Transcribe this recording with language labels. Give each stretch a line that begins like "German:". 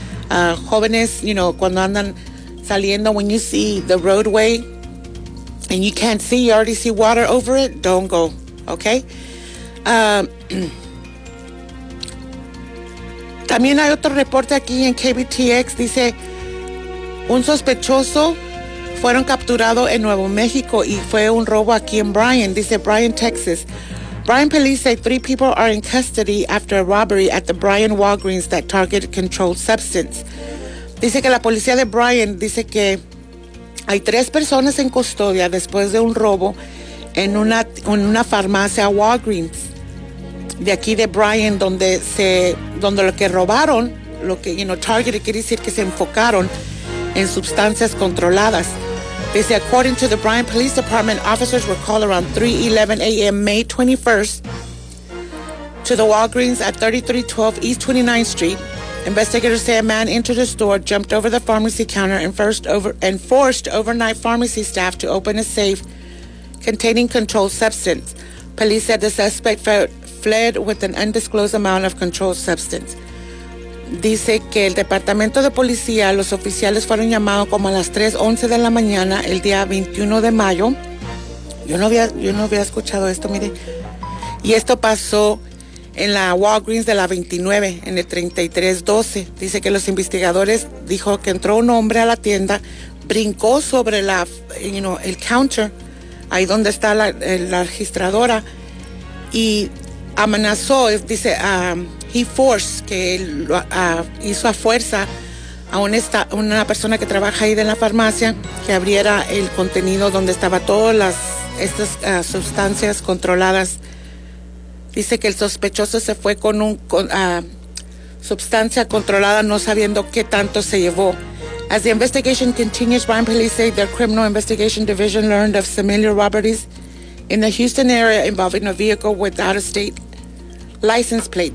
English: jóvenes, you know,
Spanish: cuando andan saliendo,
English: when you see the roadway and you can't see, you already see water over it, don't go, okay?
Spanish: También hay otro reporte aquí en KBTX, dice, un sospechoso fueron capturado en Nuevo México y fue un robo aquí en Bryan, dice Bryan, Texas.
English: Bryan police say three people are in custody after a robbery at the Bryan Walgreens that targeted controlled substance.
Spanish: Dice que la policía de Bryan dice que hay tres personas en custodia después de un robo en una farmacia Walgreens de aquí de Bryan, donde lo que robaron, lo que,
English: you know, targeted,
Spanish: quiere decir que se enfocaron en sustancias controladas.
English: Dice, according to the Bryan Police Department, officers were called around 3:11 a.m. May 21st to the Walgreens at 3312 East 29th Street. Investigators say a man entered the store, jumped over the pharmacy counter, and forced overnight pharmacy staff to open a safe containing controlled substance. Police said the suspect fled with an undisclosed amount of controlled substance.
Spanish: Dice que el departamento de policía, los oficiales fueron llamados como a las 3:11 de la mañana el día 21 de mayo. Yo no había escuchado esto, mire. Y esto pasó en la Walgreens de la 29, en el 3312. Dice que los investigadores dijo que entró un hombre a la tienda, brincó sobre la,
English: you know,
Spanish: el counter, ahí donde está la registradora, y amenazó, dice,
English: he forced,
Spanish: que hizo a fuerza a una persona que trabaja ahí de la farmacia que abriera el contenido donde estaba todas estas sustancias controladas. Dice que el sospechoso se fue con una sustancia controlada, no sabiendo qué tanto se llevó.
English: As the investigation continues, Bryan Police say their criminal investigation division learned of similar robberies in the Houston area involving a vehicle without a state license plate.